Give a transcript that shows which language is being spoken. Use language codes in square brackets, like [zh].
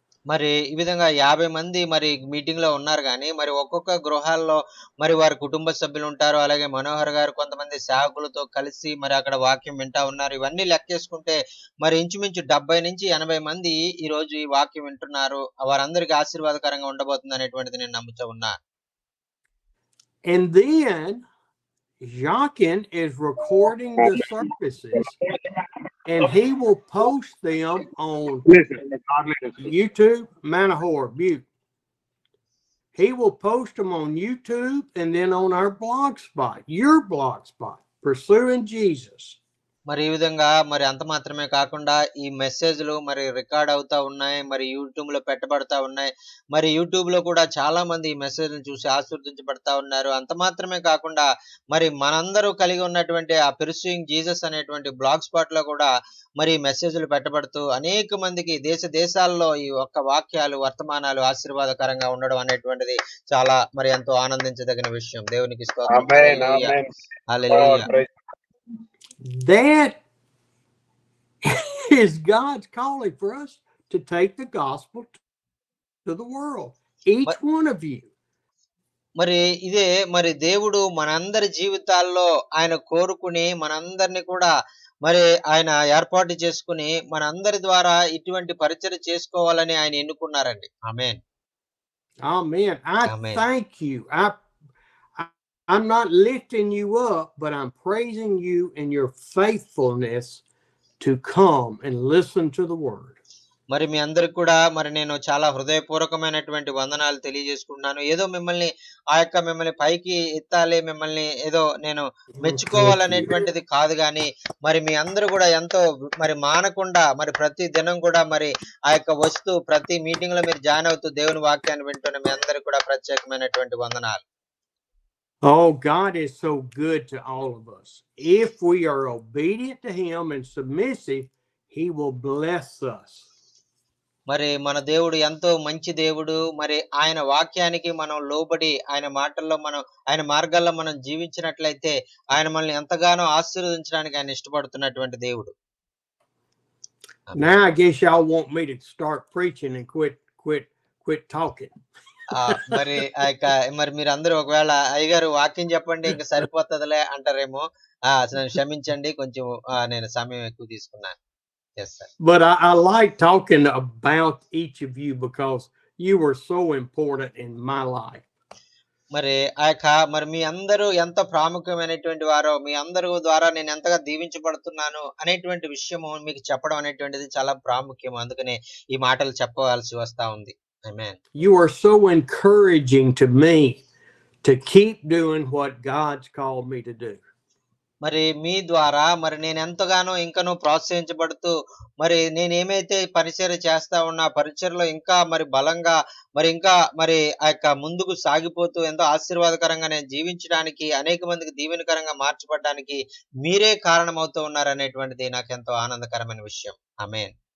[te] మరి ఈ విధంగా 50 మంది మరి మీటింగ్ లో ఉన్నారు కానీ మరి ఒక్కొక్క గృహాల్లో మరి వారి కుటుంబ సభ్యులు ఉంటారు. అలాగే మనోహర్ గారు కొంతమంది సేవకులతో కలిసి మరి అక్కడ వాక్యం వింటా ఉన్నారు. ఇవన్నీ లెక్కేసుకుంటే మరి ఇంచుమించు 70 నుంచి 80 మంది ఈ రోజు ఈ వాక్యం వింటున్నారు. వారందరికీ ఆశీర్వాదకరంగా ఉండబోతుంది అనేటువంటిది నేను నమ్ముతూ ఉన్నా. [en] And then Jochen is recording the services, and he will post them on YouTube. Manahor, mute. He will post them on YouTube and then on our blog spot, your blog spot, Pursuing Jesus. [te] మరి ఈ విధంగా మరి అంత మాత్రమే కాకుండా ఈ మెసేజ్లు మరి రికార్డ్ అవుతా ఉన్నాయి, మరి యూట్యూబ్ లో పెట్టబడతా ఉన్నాయి. మరి యూట్యూబ్ లో కూడా చాలా మంది ఈ మెసేజ్ చూసి ఆశీర్వదించబడతా ఉన్నారు. అంత మాత్రమే కాకుండా మరి మనందరూ కలిగి ఉన్నటువంటి ఆ పర్సూయింగ్ జీసస్ అనేటువంటి బ్లాగ్ స్పాట్ లో కూడా మరి మెసేజ్లు పెట్టబడుతూ అనేక మందికి దేశాల్లో ఈ ఒక్క వాక్యాలు వర్తమానాలు ఆశీర్వాదకరంగా ఉండడం అనేటువంటిది చాలా మరి ఎంతో ఆనందించదగిన విషయం. దేవునికి స్తోత్రం. హల్లెలూయా. [en] That is God's calling for us to take the gospel to the world. Each one of you. [te] మరి ఇదే మరి దేవుడు మనందరి జీవితాల్లో ఆయన కోరుకుని మనందరిని కూడా మరి ఆయన ఏర్పాటు చేసుకుని మనందరి ద్వారా ఇటువంటి పరిచర్య చేసుకోవాలని ఆయన ఎన్నుకున్నారండి. ఆమేన్. [en] Amen. I thank you. I'm not lifting you up, but I'm praising you in your faithfulness to come and listen to the word. [te] మరి మీ అందరికి కూడా మరి నేను చాలా హృదయపూర్వకమైనటువంటి వందనాలు తెలియజేసుకుంటున్నాను. ఏదో మిమ్మల్ని మిమ్మల్ని పైకి ఎత్తాలి, మిమ్మల్ని ఏదో నేను మెచ్చుకోవాలనేటువంటిది కాదు, కానీ మరి మీ అందరూ కూడా ఎంతో మరి మానకుండా మరి ప్రతి దినం కూడా మరి వస్తూ ప్రతి మీటింగ్ లో మీరు జాయిన్ అవుతూ దేవుని వాక్యాన్ని వింటున్న మీ అందరికి కూడా ప్రత్యేకమైనటువంటి వందనాలు. [en] Oh, God is so good to all of us. If we are obedient to him and submissive, he will bless us. [te] మరి మన దేవుడు ఎంతో మంచి దేవుడు. మరి ఆయన వాక్యానికి మనం లోబడి ఆయన మాటల్లో మనం ఆయన మార్గాల్లో మనం జీవించినట్లయితే ఆయన మనల్ని ఎంతగానో ఆశీర్వదించడానికి ఆయన ఇష్టపడుతున్నటువంటి దేవుడు. [en] Now I guess y'all want me to start preaching and quit talking. [te] మరి మరి మీరు అందరూ ఒకవేళ అయ్యగారు వాక్యం చెప్పండి ఇంకా సరిపోతుందిలే అంటారేమో. క్షమించండి, కొంచెం నేను సమయం ఎక్కువ తీసుకున్నాను. [en] Yes, sir. But I like talking about each of you because you were so important in my life. [te] మరి మరి మీ అందరూ ఎంత ప్రాముఖ్యమైనటువంటి వారో, మీ అందరూ ద్వారా నేను ఎంతగా దీవించబడుతున్నాను అనేటువంటి విషయము మీకు చెప్పడం అనేటువంటిది చాలా ప్రాముఖ్యం. అందుకనే ఈ మాటలు చెప్పవలసి వస్తా ఉంది. Amen. [en] You are so encouraging to me to keep doing what God's called me to do. [te] మరి మీ ద్వారా మరి నేను ఎంతగానో ఇంకనూ ప్రోత్సహించబడుతూ మరి నేను ఏమైతే పరిచర్య చేస్తా ఉన్నా పరిచర్యలో ఇంకా మరి బలంగా మరి ఇంకా మరి ముందుకు సాగిపోతూ ఎంతో ఆశీర్వాదకరంగా నేను జీవించడానికి అనేక మందికి దీవెనకరంగా మార్చబడడానికి మీరే కారణమవుతూ ఉన్నారు అనేటువంటిది నాకు ఎంతో ఆనందకరమైన విషయం. ఆమేన్.